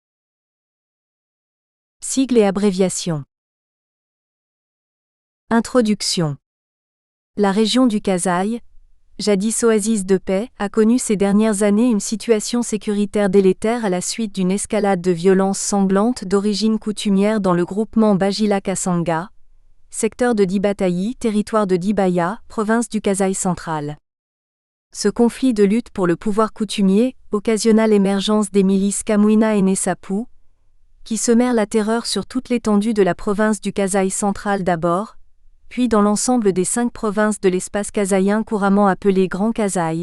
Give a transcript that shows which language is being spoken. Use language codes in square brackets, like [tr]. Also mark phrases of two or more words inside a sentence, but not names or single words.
[fr] Sigles et abréviations. Introduction. La région du Kasaï, jadis oasis de paix, a connu ces dernières années une situation sécuritaire délétère à la suite d'une escalade de violences sanglantes d'origine coutumière dans le groupement Bajila Kasanga, secteur de Dibatayi, territoire de Dibaya, province du Kasaï central. Ce conflit de lutte pour le pouvoir coutumier occasionna l'émergence des milices Kamwina et Nessapu, qui semèrent la terreur sur toute l'étendue de la province du Kasaï central d'abord, puis dans l'ensemble des 5 provinces de l'espace kasaïen couramment appelé Grand Kasaï.